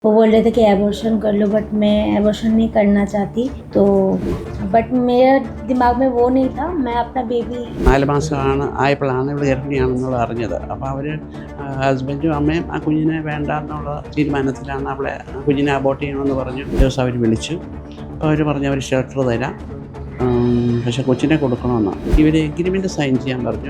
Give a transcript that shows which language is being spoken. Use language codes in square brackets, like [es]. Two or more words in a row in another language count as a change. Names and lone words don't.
[hi] वो बोल रहे थे कि एबॉर्शन कर लो, बट मैं एबॉर्शन नहीं करना चाहती। तो बट मेरे दिमाग में वो नहीं था, मैं अपना बेबी [ml] 4 മാസമാണ് ആയപ്പോഴാണ് ഇവൾ ഗർഭിണിയാണെന്നുള്ളത് അറിഞ്ഞത്. അപ്പോൾ അവർ ഹസ്ബൻഡും അമ്മയും ആ കുഞ്ഞിനെ വേണ്ട എന്നുള്ള തീരുമാനത്തിലാണ് അവളെ കുഞ്ഞിനെ അബോർട്ട് ചെയ്യണമെന്ന് പറഞ്ഞു. ദിവസം അവർ വിളിച്ചു. അപ്പോൾ അവർ പറഞ്ഞു അവർ ഷെൽട്ടർ തരാം, പക്ഷേ കൊച്ചിനെ കൊടുക്കണമെന്നാണ്. ഇവർ എഗ്രിമെൻ്റ് സൈൻ ചെയ്യാൻ പറഞ്ഞു.